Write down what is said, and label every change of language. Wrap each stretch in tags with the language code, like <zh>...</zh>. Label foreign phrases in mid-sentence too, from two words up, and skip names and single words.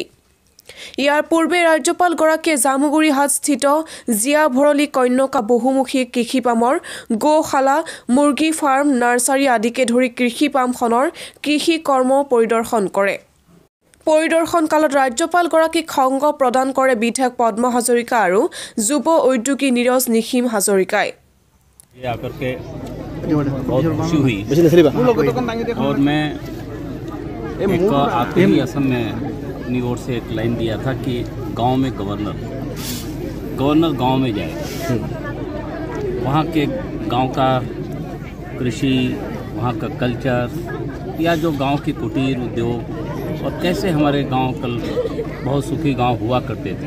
<as>ইয়াৰ পূৰ্বে ৰাজ্যপালগৰাকীয়ে জামুগুৰিহাটস্থিত জীয়াভৰলী কন্যকা বহুমুখী কৃষি পামৰ গৌশালা, মুৰ্গী ফাৰ্ম, নাৰ্চাৰী আদিকে ধৰি কৃষি পামখনৰ কৃষি কৰ্ম পৰিদৰ্শন কৰে। পৰিদৰ্শন কালত ৰাজ্যপালগৰাকীক সংগ প্ৰদান কৰে বিধায়ক পদ্ম হাজৰিকা আৰু যুৱ উদ্যোগী নীৰজ নিখিম হাজৰিকাই।</as> <hi>आकर के बहुत खुशी हुई और मैं एक आखिरी असम में अपनी ओर से एक लाइन दिया था कि गांव में गवर्नर गांव में जाए, वहाँ के गांव का कृषि, वहाँ का कल्चर या जो गांव की कुटीर उद्योग और कैसे हमारे गांव कल बहुत सुखी गांव हुआ करते थे।</hi>